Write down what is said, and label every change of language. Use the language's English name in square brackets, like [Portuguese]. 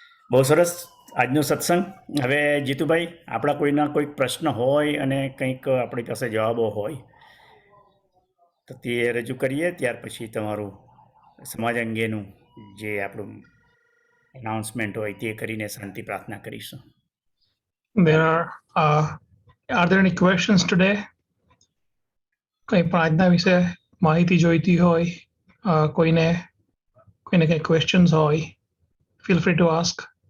[Gujarati] બહુ સરસ આજનો સત્સંગ. હવે જીતુભાઈ, આપણા કોઈના કોઈક પ્રશ્ન હોય અને કંઈક આપણી પાસે જવાબો હોય તો તે રજૂ કરીએ, ત્યાર પછી તમારું સમાજ અંગેનું જે આપણું અનાઉન્સમેન્ટ હોય તે કરીને શાંતિ પ્રાર્થના કરીશું. [English] Are there any questions today? [Gujarati] કંઈ પણ આજના વિશે માહિતી જોઈતી હોય, કોઈને કંઈ questions હોય, [English] feel free to ask.